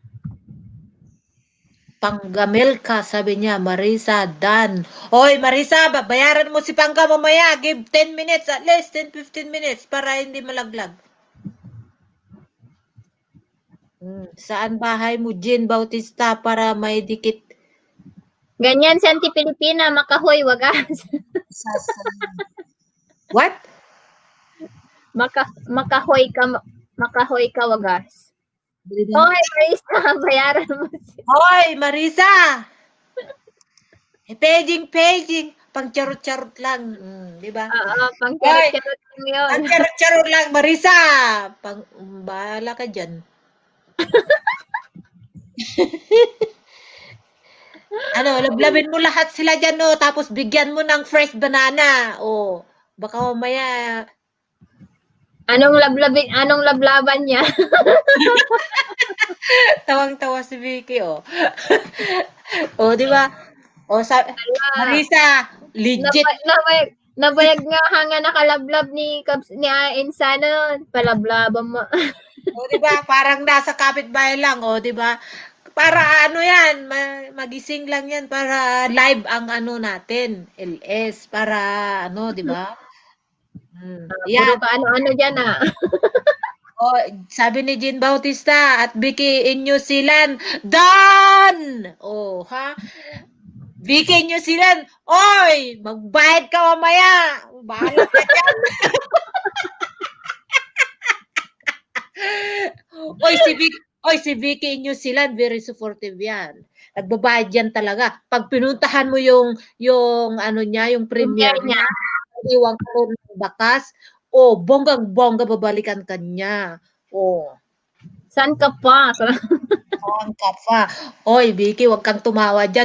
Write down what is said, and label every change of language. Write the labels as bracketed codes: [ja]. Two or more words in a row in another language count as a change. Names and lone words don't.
[tl] Panggamil ka, sabi niya, Marisa, Dan. Oy, Marisa, bayaran mo si Pangga mamaya. [en] Give 10 minutes, at least 10-15 minutes [tl] para hindi malaglag. Saan bahay mo, Jen Bautista, para may dikit? Ganyan si Auntie Pilipina, makahoy, wagas. What? Makahoy ka, wagas. Hoy, Marisa, bayaran mo. Hoy, Marisa! Paging. pang charot-charot lang, di ba? Oo, pang Hoy, charot-charot lang yun. ang charot-charot lang, Marisa. Bahala ka dyan. Lablabin mo lahat sila dyan, no? Tapos bigyan mo ng [en] fresh banana. [tl] Baka mamaya, Anong lablaban niya? tawang-tawa si Vicky, di ba? Marisa, legit. [ilo] Nabayag nga hanga nakalablab ni Insa nun. [tl] Palablaban mo. Di ba? Parang nasa kapitbahay lang, di ba? Para ano yan, magising lang yan para live ang ano natin, LS, para di ba? Puro Yan. ka ano-ano dyan Sabi ni Jean Bautista at Vicky in New Zealand, done! Ha? Vicky in New Zealand, oy, magbayad ka mamaya. Bahala ka dyan. si Vicky in New Zealand, [en] very supportive [tl] yan. Nagbabayad yan talaga. Pag pinuntahan mo yung ano niya, yung premiere niya, iwang ko ng bakas, bonggang-bongga babalikan ka niya. Saan ka pa? Saan ka pa? Oy, Vicky, wag kang tumawa dyan.